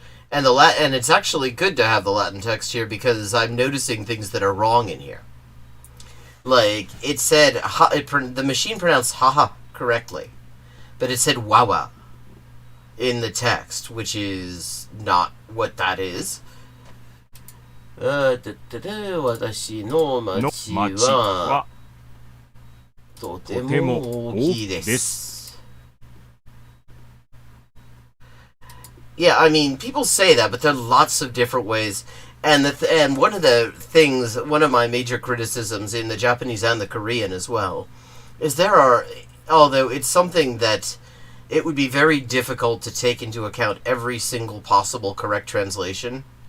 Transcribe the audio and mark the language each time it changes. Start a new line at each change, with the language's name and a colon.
English: And and it's actually good to have the Latin text here because I'm noticing things that are wrong in here. Like, it said, the machine pronounced haha correctly, but it said wawa in the text, which is not what that is.
Japanese: 私の町はとても大きいです。
English: Yeah, I mean, people say that, but there are lots of different ways. And one of my major criticisms in the Japanese and the Korean as well, is there are although it's something that it would be very difficult to take into account every single possible correct translation.